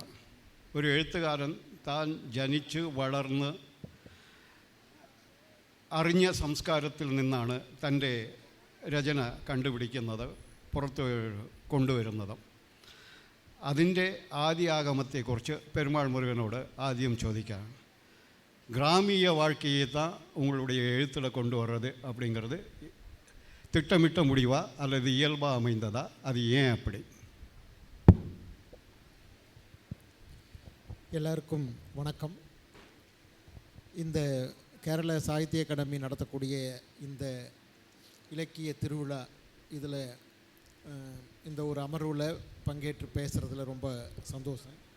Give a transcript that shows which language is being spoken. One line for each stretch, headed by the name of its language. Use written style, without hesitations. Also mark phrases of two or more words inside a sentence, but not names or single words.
Malayalam: ഒരു എഴുത്തുകാരൻ താൻ ജനിച്ച് വളർന്ന് അറിഞ്ഞ സംസ്കാരത്തിൽ നിന്നാണ് തൻ്റെ രചന കണ്ടുപിടിക്കുന്നത്, പുറത്ത് കൊണ്ടുവരുന്നത്. അതിൻ്റെ ആദിയാഗമത്തെക്കുറിച്ച് പെരുമാൾ മുരുകനോട് ആദ്യം ചോദിക്കാം.
Tamil: கிராமிய வாழ்க்கையை தான் உங்களுடைய எழுத்தில் கொண்டு வர்றது அப்படிங்கிறது திட்டமிட்ட முடிவா அல்லது இயல்பாக அமைந்ததா? அது ஏன் அப்படி? எல்லாருக்கும் வணக்கம். இந்த கேரள சாகித்ய அகாடமி நடத்தக்கூடிய இந்த இலக்கிய திருவிழா, இதில் இந்த ஒரு அமர்வில் பங்கேற்று பேசுகிறதுல ரொம்ப சந்தோஷம்.